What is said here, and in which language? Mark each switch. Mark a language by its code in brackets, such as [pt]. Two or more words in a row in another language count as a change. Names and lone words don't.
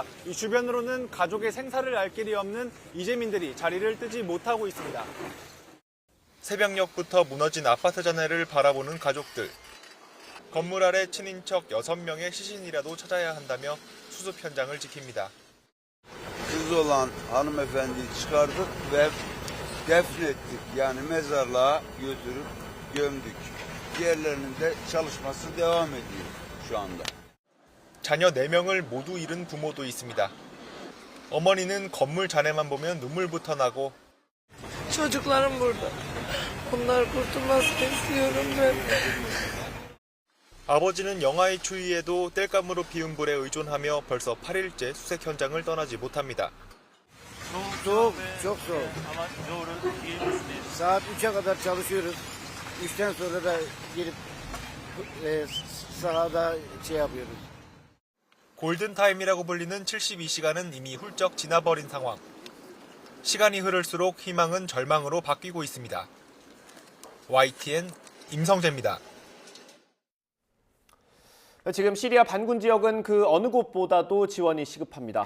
[ko] 이 주변으로는 가족의 생사를 알 길이 없는 이재민들이 자리를 뜨지 못하고 있습니다. 새벽녘부터 무너진 아파트 잔해를 바라보는 가족들. 건물 아래 친인척 6명의 시신이라도 찾아야 한다며 수습 현장을 지킵니다. [tr] Kız olan hanımefendiyi çıkardık ve defnettik. Yani mezarlığa götürüp gömdük. diğerlerinin de çalışması devam ediyor şu anda. [ko] 자녀 4명을 모두 잃은 부모도 있습니다. 어머니는 건물 잔해만 보면 눈물부터 나고 [tr] Çocuklarım burada. Onlar kurtulmasını istiyorum ben. [ko] 아버지는 영하의 추위에도 땔감으로 피운 불에 의존하며 벌써 8일째 수색 현장을 떠나지 못합니다. [tr] Soğuk, çok soğuk. Saat 3'e kadar çalışıyoruz. 3'ten sonra da gelip sahada yapıyoruz. [ko] 골든타임이라고 불리는 72시간은 이미 훌쩍 지나버린 상황. 시간이 흐를수록 희망은 절망으로 바뀌고 있습니다. YTN 임성재입니다. 지금 시리아 반군 지역은 그 어느 곳보다도 지원이 시급합니다.